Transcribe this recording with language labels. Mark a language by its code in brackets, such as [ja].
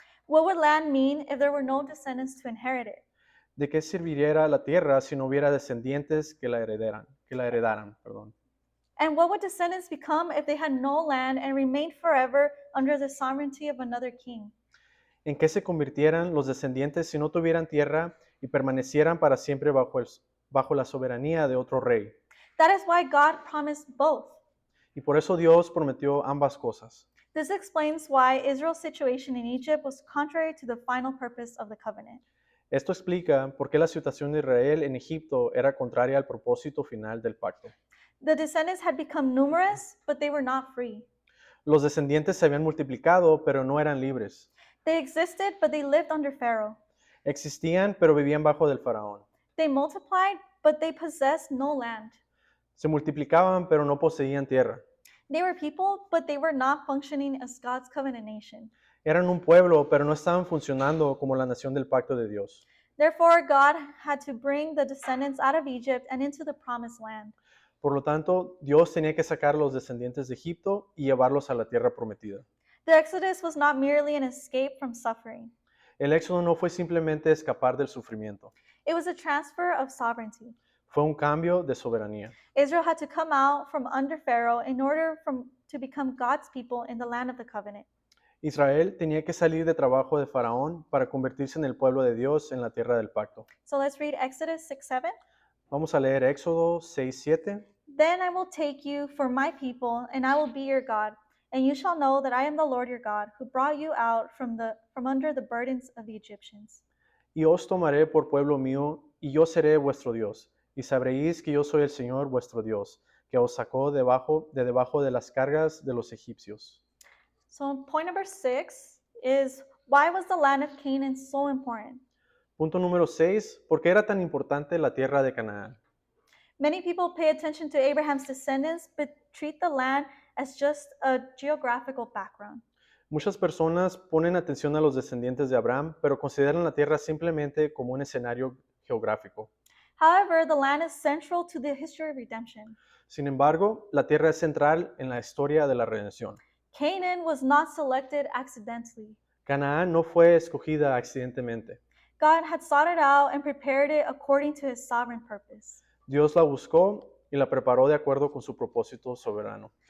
[en] What would land mean if there were no descendants to inherit it? [es] ¿De qué serviría la tierra si no hubiera descendientes que la heredaran? [en] And what would descendants become if they had no land and remained forever under the sovereignty of another king? [es] ¿En qué se convirtieran los descendientes si no tuvieran tierra y permanecieran para siempre bajo la soberanía de otro rey? [en] That is why God promised both. [es] Y por eso Dios prometió ambas cosas. [en] This explains why Israel's situation in Egypt was contrary to the final purpose of the covenant. [es] Esto explica por qué la situación de Israel en Egipto era contraria al propósito final del pacto. [en] The descendants had become numerous, but they were not free. [es] Los descendientes se habían multiplicado, pero no eran libres. [en] They existed, but they lived under Pharaoh. [es] Existían, pero vivían bajo del faraón. [en] They multiplied, but they possessed no land. [es] Se multiplicaban, pero no poseían tierra. [en] They were people, but they were not functioning as God's covenant nation. [es] Eran un pueblo, pero no estaban funcionando como la nación del pacto de Dios. [en] Therefore, God had to bring the descendants out of Egypt and into the promised land. [es] Por lo tanto, Dios tenía que sacar a los descendientes de Egipto y llevarlos a la tierra prometida. [en] The Exodus was not merely an escape from suffering. [es] El éxodo no fue simplemente escapar del sufrimiento, [en] It was a transfer of sovereignty. [es] fue un cambio de soberanía. [en] Israel had to come out from under Pharaoh in order to become God's people in the land of the covenant. [es] Israel tenía que salir de trabajo de Faraón para convertirse en el pueblo de Dios en la tierra del pacto. [en] So let's read Exodus 6:7. [es] Vamos a leer Éxodo 6:7. [en] Then I will take you for my people, and I will be your God, and you shall know that I am the Lord your God, who brought you out from under the burdens of the Egyptians. [es] Y os tomaré por pueblo mío, y yo seré vuestro Dios. Y sabréis que yo soy el Señor vuestro Dios, que os sacó de debajo de las cargas de los egipcios. [en] So point number 6 is, why was the land of Canaan so important? [es] Punto número 6. ¿Por qué era tan importante la tierra de Canaán? [en] Many people pay attention to Abraham's descendants, but treat the land as just a geographical background. [es] Muchas personas ponen atención a los descendientes de Abraham, pero consideran la tierra simplemente como un escenario geográfico. [en] However, the land is central to the history of redemption. [es] Sin embargo, la tierra es central en la historia de la redención. [en] Canaan was not selected accidentally. [es] Canaán no fue escogida accidentalmente. [en] God had sought it out and prepared it according to his sovereign purpose. [es] Dios la buscó y la preparó de acuerdo con su propósito soberano.